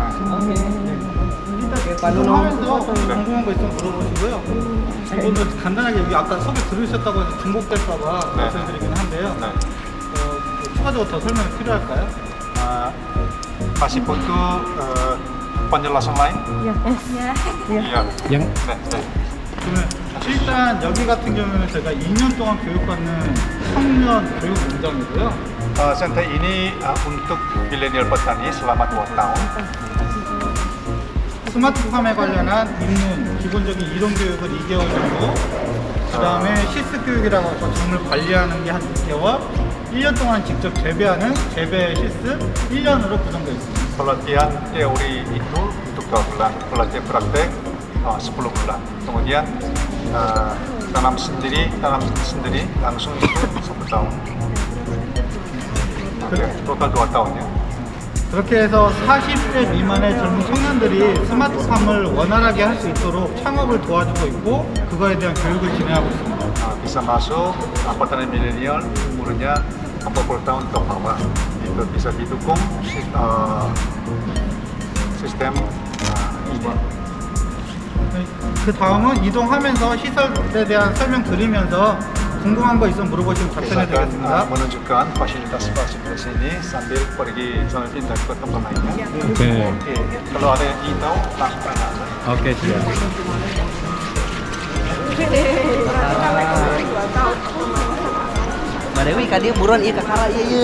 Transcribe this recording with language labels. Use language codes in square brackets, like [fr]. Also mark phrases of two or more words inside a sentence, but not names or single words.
[ko] 하면서 궁금한 거 있으면 물어보시고요. 오늘 간단하게 여기 아까 소개 들으셨다고 해서 중복될까봐 네. 말씀드리긴 한데요. 네. 추가적으로 더 설명이 필요할까요? [id] Masih butuh penjelasan lain? Ya. Iya. Yang [ko] 네, 네. 그러면 일단 여기 같은 경우는 제가 2년 동안 교육받는 청년 교육 공장이고요. [id] Center ini untuk milenial petani selama 2 tahun. 스마트팜에 관련한 입문, 기본적인 이론 교육을 2개월 정도, 그 다음에 시스 교육이라고 해서 작물 관리하는 게 한 6개월, 1년 동안 직접 재배하는 재배 시스 1년으로 구성되어 있습니다. Pelatihan teori itu untuk 2 bulan, pelatihan praktek 10 bulan. Kemudian tanam sendiri langsung itu 1 tahun. Oke, total 2 tahun ya. [ko] 그렇게 해서 40대 미만의 젊은 청년들이 스마트팜을 원활하게 할 수 있도록 창업을 도와주고 있고 그거에 대한 교육을 진행하고 있습니다. [id] Bisa masuk petani milenial umurnya 40 tahun ke bawah. Itu bisa didukung sistem ini. [ko] 그 다음은 이동하면서 시설에 대한 설명 드리면서 궁금한 거 있으면 물어보시면 답변해 [id] Kita akan [ko] 드리겠습니다. [id] menunjukkan fasilitas-fasilitas ini sambil pergi jalan pindah ke tempat lainnya. Oke. Oke, kalau ada yang ingin tahu langsung tanya aja. Oke siap. Mbak Dewi kan dia buruan iya kakara iya iya.